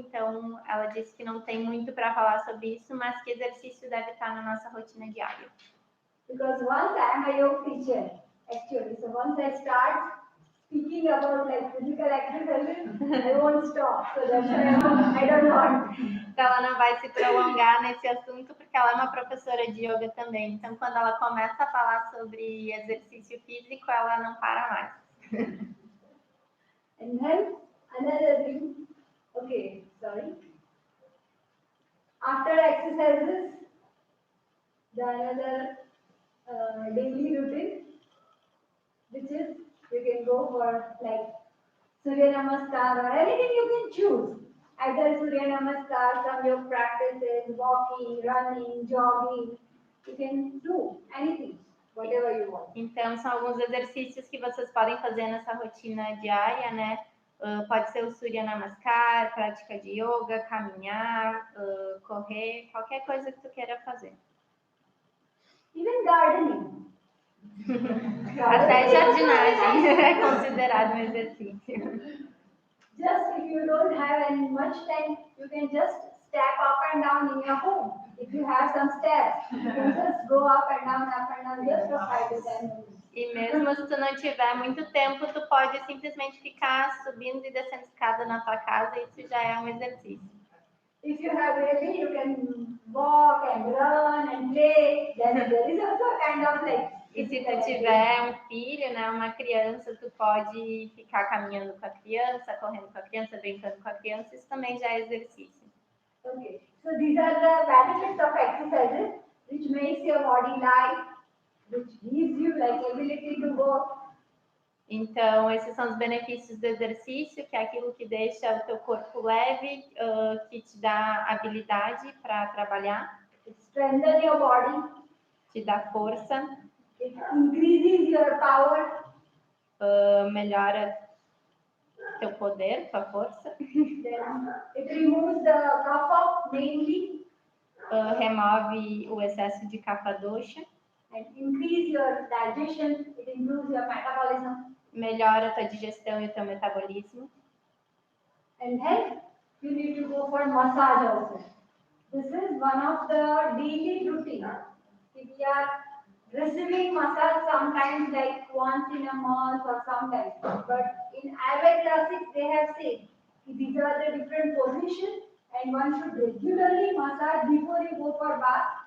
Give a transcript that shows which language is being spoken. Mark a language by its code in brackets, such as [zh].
[pt] Então, ela disse que não tem muito para falar sobre isso, mas que exercício deve estar na nossa rotina diária. [en] Because once I am a yoga teacher, actually, so once I start speaking about like physical exercises, I won't stop. So that's why I don't want. [pt] Então, ela não vai se prolongar nesse assunto porque ela é uma professora de yoga também. Então, quando ela começa a falar sobre exercício físico, ela não para mais. [en] And then another thing, okay, sorry. After exercises, the another daily routine, which is you can go for like Surya Namaskar or anything you can choose. Either Surya Namaskar, some yoga practices, walking, running, jogging, you can do anything, whatever you want. [pt] Então, são alguns exercícios que vocês podem fazer nessa rotina diária, né? Pode ser o Surya Namaskar, prática de yoga, caminhar, correr, qualquer coisa que tu queira fazer. [en] Even gardening. [pt] Até jardinagem é considerado um exercício. [en] Just if you don't have any much time, you can just step up and down in your home. If you have some steps, you can just go up and down just for 5 to 10 minutes. [pt] E mesmo se tu não tiver muito tempo, tu pode simplesmente ficar subindo e descendo escada na tua casa, isso já é um exercício. [en] If you have baby, you can walk and run and play. Then there is also a kind of like. [pt] E se tu tiver um filho, né, uma criança, tu pode ficar caminhando com a criança, correndo com a criança, brincando com a criança, isso também já é exercício. [en] Okay, so these are the benefits of exercises, which makes your body light, which gives you like ability to work. [pt] Então, esses são os benefícios do exercício, que é aquilo que deixa o teu corpo leve, que te dá habilidade para trabalhar. [en] It strengthens your body. [pt] Te dá força. [en] It increases your power. [pt] Melhora teu poder, tua força. [en] Then it removes the kapha mainly. [pt] Remove o excesso de kapha dosha. [en] And increase your digestion. It improves your metabolism. [pt] Melhora a tua digestão e o teu metabolismo. [en] And then you need to go for massage also. This is one of the daily routine. If we are receiving massage sometimes like once in a month or sometimes. But in Ayurveda classics they have said these are the different positions and one should regularly massage before you go for bath.